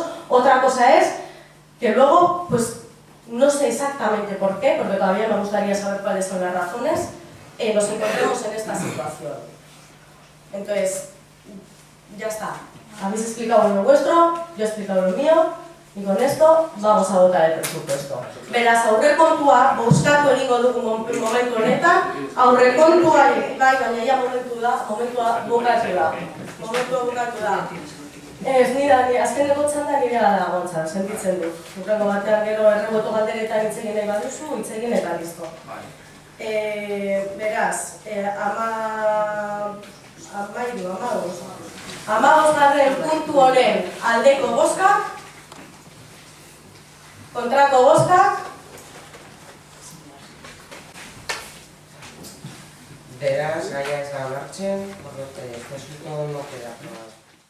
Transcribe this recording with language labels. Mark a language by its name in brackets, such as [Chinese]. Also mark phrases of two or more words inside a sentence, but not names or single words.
[Spanish] Otra cosa es que luego, pues no sé exactamente por qué, porque todavía me gustaría saber cuáles son las razones, nos encontremos en esta situación. Entonces, ya está. Habéis explicado lo vuestro, yo he explicado lo mío. Y con esto vamos a votar el presupuesto. [Basque] Beraz, aurrekontua bozkatu egingo dugu momentu honetan, aurrekontuari, baina ja momentua bukatu da. Ez, azkeneko txanda nire gara gontzan, sentitzen dut. Urrengo batean gero erreboto galderetan hitz egin nahi baduzu, hitz egin eta listo. Beraz, 15. puntu honen aldeko bozkak, kontrako bozkak. Beraz, gaia ez da martxen, [Spanish] por lo que el presupuesto no queda aprobado.